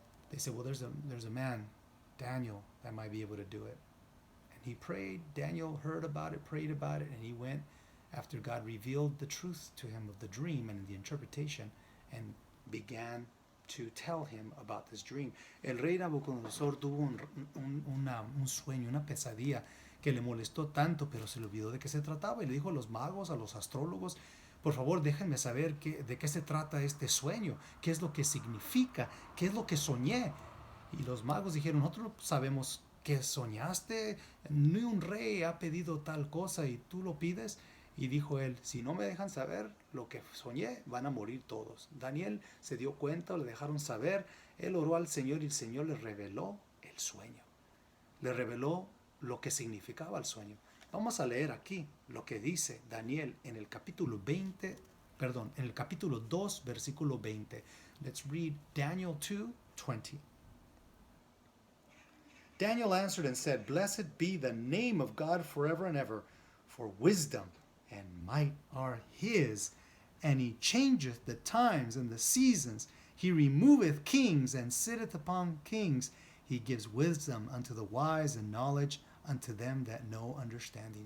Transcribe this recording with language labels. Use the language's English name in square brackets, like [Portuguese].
[English] They said, well, there's a man, Daniel, that might be able to do it. And he prayed. Daniel heard about it, prayed about it, and he went after God revealed the truth to him of the dream and the interpretation and began to tell him about this dream. [Spanish] El rey Nabucodonosor tuvo un sueño, una pesadilla que le molestó tanto, pero se le olvidó de qué se trataba y le dijo a los magos, a los astrólogos, por favor déjenme saber de qué se trata este sueño, qué es lo que significa, qué es lo que soñé. Y los magos dijeron, nosotros no sabemos qué soñaste, ni un rey ha pedido tal cosa y tú lo pides. Y dijo él, si no me dejan saber lo que soñé, van a morir todos. Daniel se dio cuenta, le dejaron saber, él oró al Señor y el Señor le reveló el sueño. Le reveló lo que significaba el sueño. Vamos a leer aquí lo que dice Daniel en el capítulo 2, versículo 20. [English] Let's read Daniel 2:20. Daniel answered and said, blessed be the name of God forever and ever, for wisdom and might are his, and he changeth the times and the seasons. He removeth kings and sitteth upon kings. He gives wisdom unto the wise and knowledge unto them that know understanding.